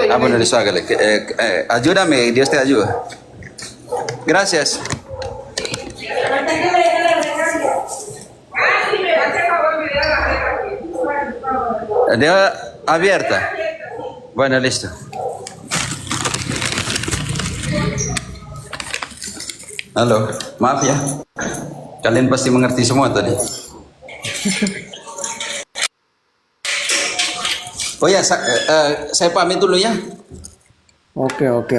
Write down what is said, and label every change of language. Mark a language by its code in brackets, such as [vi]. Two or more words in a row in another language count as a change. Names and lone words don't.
[es] Bueno, eso hágale. Ayúdame, Dios te ayuda. Gracias. Abierta. Bueno, listo. [id] Halo, maaf ya. Kalian pasti mengerti semua tadi. Oh ya, saya pamit dulu ya. Oke.